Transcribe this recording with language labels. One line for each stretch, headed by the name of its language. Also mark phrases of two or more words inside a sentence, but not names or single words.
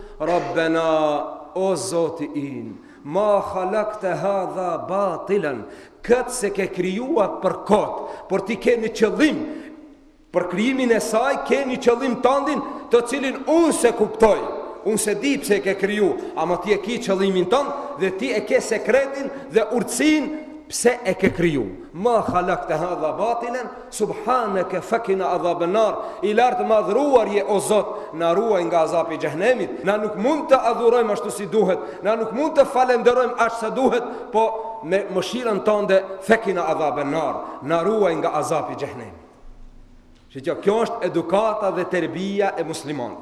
Albanian: Rabbena, o Zoti im,
Arabic: ما خلقت هذا باطلا,
Albanian: këtë se ke krijuar për kot, por ti ke një qëllim, për krijimin e saj ke një qëllim tëndin, të cilin unë se kuptoj, unë se di pse e ke kriju, ama ti e ke qëllimin tënd dhe ti e ke sekretin dhe urtësin pse e ke kriju.
Arabic: ما خلقت هذا باطلا سبحانك فقنا عذاب النار.
Albanian: I lartë madhruar je o Zot, na ruaj nga azapi i xhenemit. Na nuk mund të adhurojmë ashtu si duhet, na nuk mund të falenderojmë ashtu sa duhet, po me mëshirën tënde
Arabic: فقنا عذاب النار,
Albanian: na ruaj nga azapi i xhenemit. Shqo, kjo është edukata dhe terbia e muslimanit.